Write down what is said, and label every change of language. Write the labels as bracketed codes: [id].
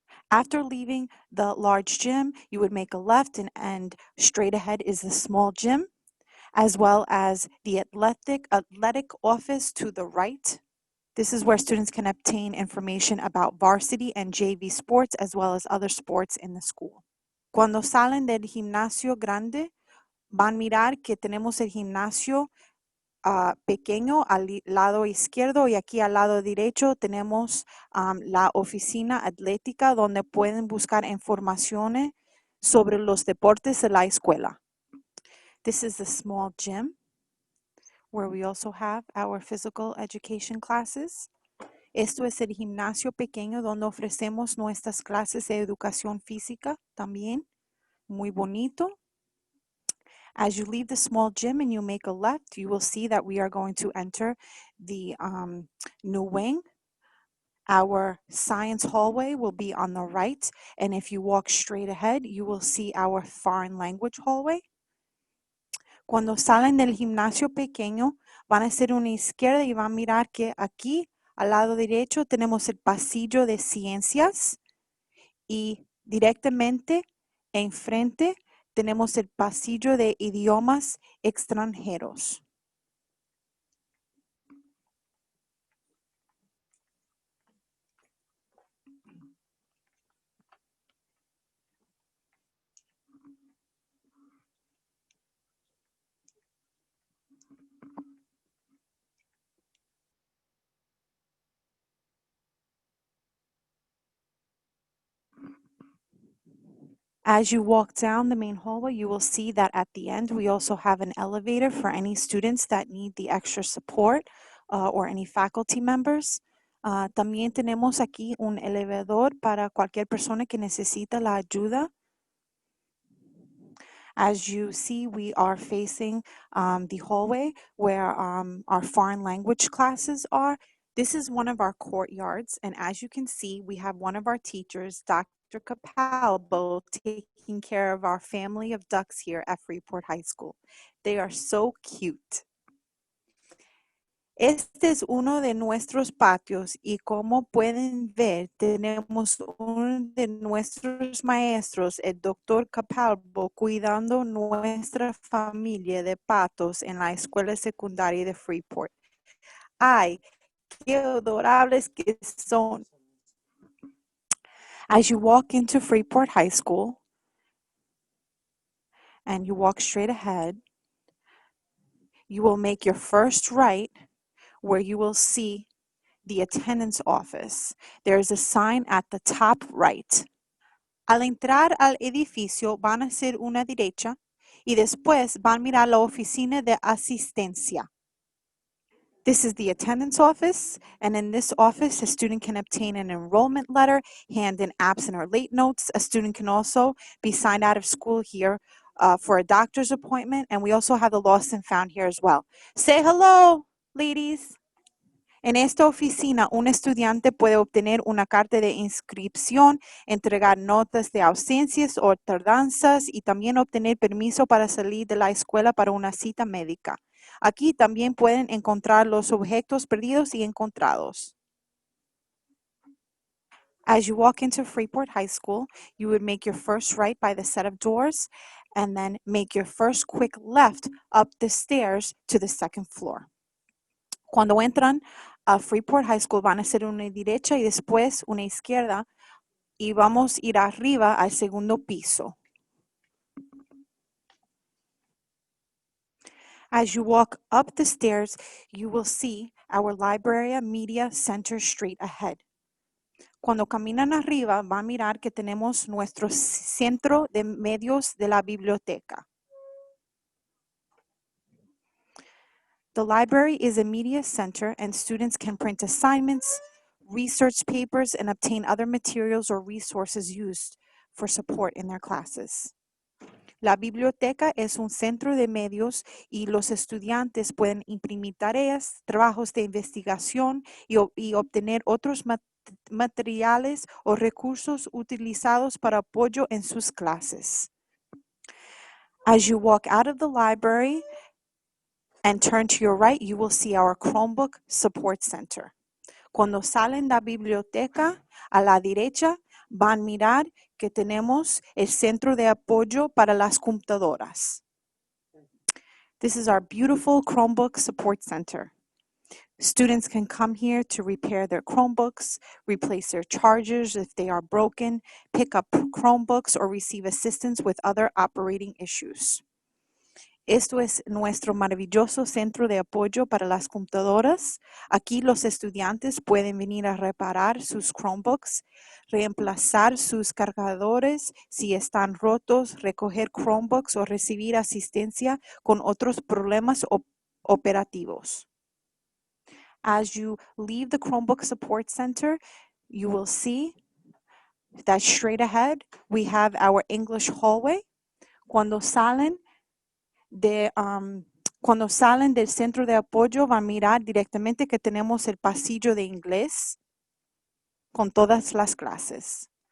[en] After leaving the large gym, you would make a left, and straight ahead is the small gym, as well as the athletic office to the right. This is where students can obtain information about varsity and JV sports, as well as other sports in the school. [es] Cuando salen del gimnasio grande, van a mirar que tenemos el gimnasio pequeño al lado izquierdo, y aquí al lado derecho tenemos la oficina atlética donde pueden buscar informaciones sobre los deportes de la escuela. [en] This is the small gym where we also have our physical education classes. [es] Esto es el gimnasio pequeño donde ofrecemos nuestras clases de educación física también. Muy bonito. [en] As you leave the small gym and you make a left, you will see that we are going to enter the new wing. Our science hallway will be on the right, and if you walk straight ahead, you will see our foreign language hallway. [es] Cuando salen del gimnasio pequeño, van a hacer una izquierda y van a mirar que aquí al lado derecho tenemos el pasillo de ciencias, y directamente enfrente tenemos el pasillo de idiomas extranjeros. [en] As you walk down the main hallway, you will see that at the end, we also have an elevator for any students that need the extra support or any faculty members. [es] También tenemos aquí un elevador para cualquier persona que necesita la ayuda. [en] As you see, we are facing the hallway where our foreign language classes are. This is one of our courtyards, and as you can see, we have one of our teachers, Dr. Capalbo, taking care of our family of ducks here at Freeport High School. They are so cute. [es] Este es uno de nuestros patios y como pueden ver, tenemos uno de nuestros maestros, el doctor Capalbo, cuidando nuestra familia de patos en la escuela secundaria de Freeport. ¡Ay, qué adorables que son! [en] As you walk into Freeport High School and you walk straight ahead, you will make your first right where you will see the attendance office. There is a sign at the top right. [es] Al entrar al edificio van a hacer una derecha y después van a mirar la oficina de asistencia. [en] This is the attendance office, and in this office, a student can obtain an enrollment letter, hand in absent or late notes. A student can also be signed out of school here for a doctor's appointment, and we also have the lost and found here as well. Say hello, ladies. [es] En esta oficina, un estudiante puede obtener una carta de inscripción, entregar notas de ausencias o tardanzas y también obtener permiso para salir de la escuela para una cita médica. Aquí también pueden encontrar los objetos perdidos y encontrados. [en] As you walk into Freeport High School, you would make your first right by the set of doors and then make your first quick left up the stairs to the second floor. [es] Cuando entran a Freeport High School van a hacer una derecha y después una izquierda y vamos a ir arriba al segundo piso. [en] As you walk up the stairs, you will see our Library Media Center straight ahead. [es] Cuando caminan arriba, van a mirar que tenemos nuestro centro de medios de la biblioteca. [en] The library is a media center and students can print assignments, research papers, and obtain other materials or resources used for support in their classes. [es] La biblioteca es un centro de medios y los estudiantes pueden imprimir tareas, trabajos de investigación y obtener otros materiales o recursos utilizados para apoyo en sus clases. [en] As you walk out of the library and turn to your right, you will see our Chromebook Support Center. [es] Cuando salen de la biblioteca, a la derecha van a mirar que tenemos el centro de apoyo para las computadoras. [en] This is our beautiful Chromebook Support Center. Students can come here to repair their Chromebooks, replace their chargers if they are broken, pick up Chromebooks, or receive assistance with other operating issues. [es] Esto es nuestro maravilloso centro de apoyo para las computadoras. Aquí los estudiantes pueden venir a reparar sus Chromebooks, reemplazar sus cargadores si están rotos, recoger Chromebooks o recibir asistencia con otros problemas operativos. [en] As you leave the Chromebook Support Center, you will see that straight ahead we have our English hallway. [es] Cuando salen del centro de apoyo, van a mirar directamente que tenemos el pasillo de inglés con todas las clases.